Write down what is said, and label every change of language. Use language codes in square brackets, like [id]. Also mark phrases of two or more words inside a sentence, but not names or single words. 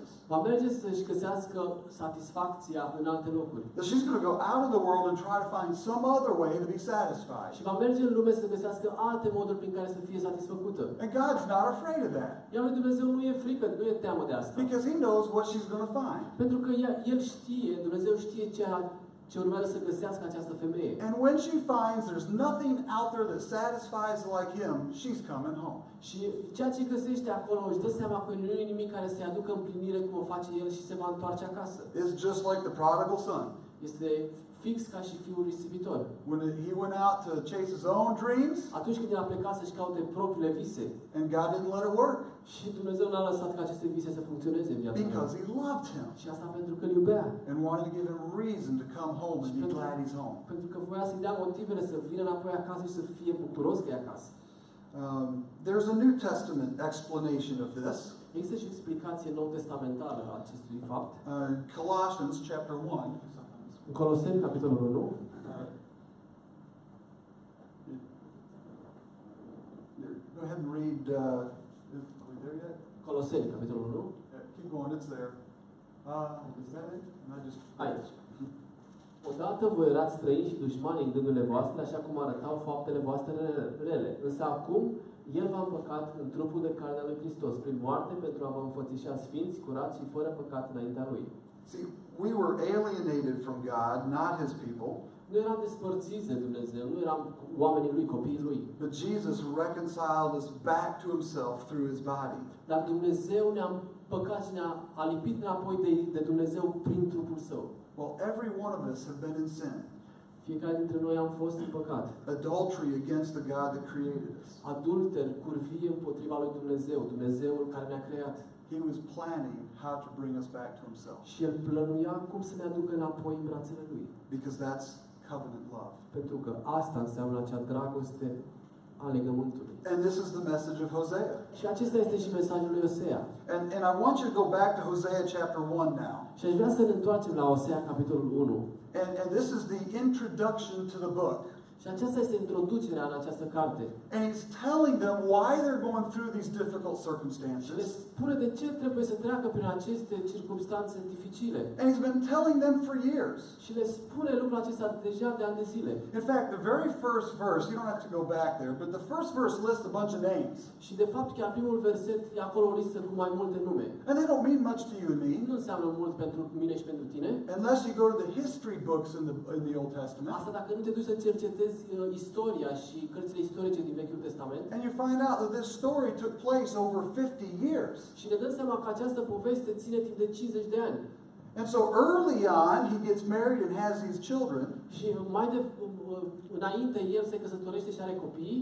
[ro] Va merge să-și găsească satisfacția în alte locuri. [en] That she's going to go out of the world and try to find some other way to be satisfied. [ro] Și va merge în lume să găsească alte moduri prin care să fie satisfăcută. [en] And God's not afraid of that. [ro] Iar lui Dumnezeu nu e frică, nu e teamă de asta. [en] Because he knows what she's going to find. [ro] Pentru că El știe, Dumnezeu știe ce urmează să găsească această femeie. [en] And when she finds there's nothing out there that satisfies like him, she's coming home. [ro] Și ceea ce găsește acolo își dă seama că nu e nimic care să-i aducă împlinire cum o face El și se va întoarce acasă. [en] It's just like the prodigal son. [ro] Este fix ca și fiul risipitor. [en] When he went out to chase his own dreams, [ro] Atunci când el a plecat să-și caute propriile vise, [en] and God didn't let it work [ro] și Dumnezeu n-a lăsat ca aceste vise să funcționeze în viața lui. [en] because he loved him [ro] Și asta pentru că îl iubea. [en] and wanted to give him reason to come home and be glad he's home. [ro] Pentru că voia să-i dea motivele să vină înapoi acasă și să fie bucuros că e acasă. [en] There's a New Testament explanation of this. [ro] Există și o explicație nou-testamentală a acestui fapt. [en] Colossians chapter 1. [ro] În Coloseni, capitolul 1, [en] Go ahead and read. Are we there yet? [ro] Coloseni, capitolul 1, [en] Keep going. It's there. Is that it? And I just. [ro] aici. Odată voi erați străini și dușmani în gândurile voastre, așa cum arătau faptele voastre rele. Însă acum, El v-a împăcat în trupul de carne al lui Hristos, prin moarte, pentru a vă înfățișa sfinți, curați și fără păcat înaintea Lui. [en] See, we were alienated from God, not His people. [ro] Nu eram despărțiți de Dumnezeu, nu eram oamenii Lui, copiii Lui. [en] But Jesus reconciled us back to Himself through His body. [ro] Dar Dumnezeu ne-a împăcat și ne-a alipit înapoi de Dumnezeu prin trupul Său. [en] Well, every one of us have been in sin. [ro] Fiecare dintre noi am fost în păcat. [en] Adultery against the God that created us. [ro] Adulter, curvie împotriva lui Dumnezeu, Dumnezeul care ne-a creat. [en] He was planning how to bring us back to Himself. [ro] Și El plănuia cum să ne aducă înapoi în brațele Lui. [en] Because that's covenant love. [ro] Pentru că asta înseamnă acea dragoste a legământului. [en] And this is the message of Hosea. [ro] Și acesta este și mesajul lui Hosea. [en] And I want you to go back to Hosea chapter 1 now. [ro] Și aș vrea să ne întoarcem la Hosea, capitolul 1. [en] And this is the introduction to the book. [ro] Și aceasta este introducerea în această carte. [en] And he's telling them why they're going through these difficult [ro] Și le [en] circumstances. [ro] spune de ce trebuie să treacă prin aceste circumstanțe dificile. [en] And he's been telling them for years. [ro] Și le spune lucrul acesta deja de ani de zile. [en] In fact, the very first verse, you don't have to go back there, but the first verse lists a bunch of names. [ro] Și de fapt chiar primul verset e acolo o listă cu mai multe nume. [en] And they don't mean much to you and me. [ro] Nu înseamnă mult pentru mine și pentru tine. [en] Unless you go to the history books in the Old Testament. [ro] Asta dacă nu te duci să cercetezi istoria și cărțile istorice din Vechiul Testament. [en] And you find out that this story took place over 50 years. [ro] Și ne dăm seama că această poveste ține timp de 50 de ani. [en] And so early on, he gets married and has these children. [ro] Și înainte el se căsătorește și are copii,